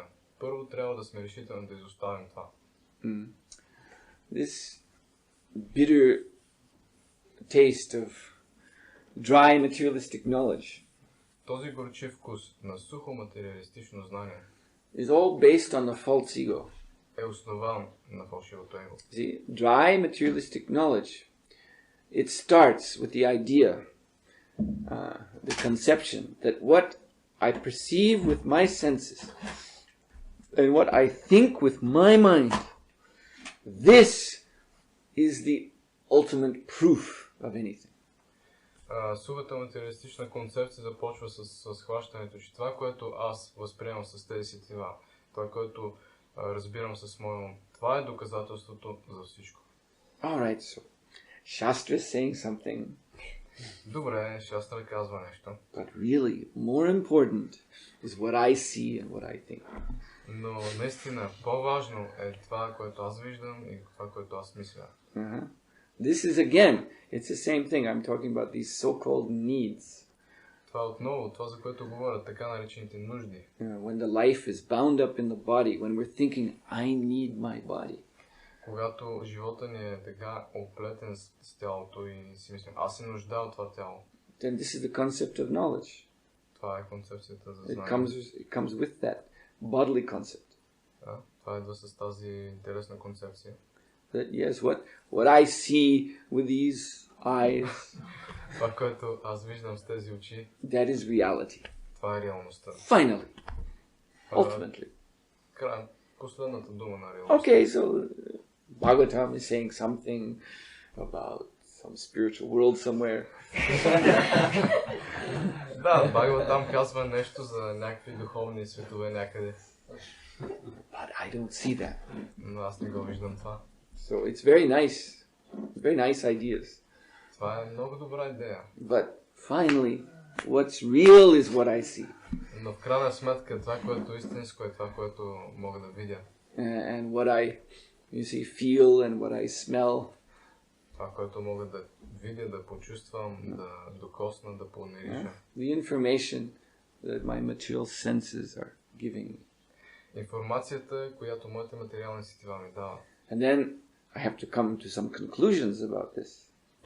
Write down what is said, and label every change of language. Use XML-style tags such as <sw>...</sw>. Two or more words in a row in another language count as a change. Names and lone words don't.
<bg>Първо трябва да сме решителни да изоставим това.</bg> <en>This bitter taste of dry materialistic knowledge</en> <bg>Този горчив вкус на сухо материалистично знание</bg> <en>is all based on the false ego.</en> <bg>е основан на фалшивото его.</bg> <en>See, dry materialistic knowledge, it starts with the idea, the conception that what I perceive with my senses and what I think with my mind, this is the ultimate proof of anything.</en> <bg>Сухата материалистична концепция започва с схващането, че това, което аз възприемам с тези сетива, това, което разбирам с моя ум, това е доказателството за всичко.</bg> <en>Alright, so Shastra is saying something.</en> <bg>Добре, Шастра казва нещо.</bg> <en>But really, more important is what I see and what I think.</en> <bg>Но наистина по-важно е това, което аз виждам и това, което аз мисля.</bg> <en>This is again, it's the same thing. I'm talking about these so-called needs.</en> <bg>Това отново, това за което говорят, така наречените нужди.</bg> <en>When the life is bound up in the body, when we're thinking, I need my body.</en> <bg>Когато живота ни е така оплетен с тялото и си мислим, аз се нуждая от това тяло.</bg> <en>Then this is the concept of knowledge.</en> <bg>Това е концепцията за</bg> <en>It</en> <bg>знание.</bg> <en>comes with that bodily concept.</en> <bg>Да, това идва с тази интересна концепция.</bg> <en>That yes, what I see with these eyes,</en> <bg>Това, което аз виждам с тези очи,</bg> <en>that is reality.</en> <bg>това е реалността.</bg> <en>Finally, ultimately.</en> <bg>Край, последната дума на реалността.</bg> <en>Okay, so Bhagavatam is saying something about some spiritual world somewhere.</en> <bg>Да, Бхагаватам казва нещо за някакви духовни светове някъде.</bg> <en>But I don't see that.</en> <bg>Но аз не го виждам това.</bg> <en>So it's very nice ideas.</en> <bg>Това е много добра идея.</bg> <en>But finally, what's real is what I see.</en> <bg>Но в крайна сметка това, което е истинско, е това, което мога да видя.</bg> <en>And what I, feel and what I smell.</en> <bg>Това, което мога да видя, да почувствам, да докосна, да помириша.</bg> <en>The information that my material senses are giving me.</en> <bg>Информацията, която моите материални сетива ми дават.</bg> <en>And then I have to come to some conclusions about this.</en>